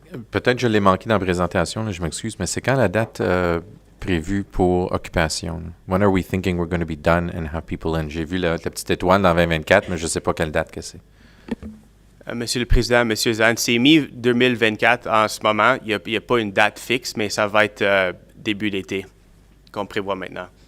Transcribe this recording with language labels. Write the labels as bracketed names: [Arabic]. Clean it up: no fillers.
[French] Peut-être je l'ai manqué dans la présentation, là, je m'excuse, mais c'est quand la date prévue pour occupation? Là? [English] When are we thinking we're going to be done and have people in? [French] J'ai vu la petite étoile dans 2024, mais je ne sais pas quelle date que c'est. Monsieur le Président, Monsieur Zahn, c'est mi-2024 en ce moment. Il n'y a pas une date fixe, mais ça va être début d'été qu'on prévoit maintenant.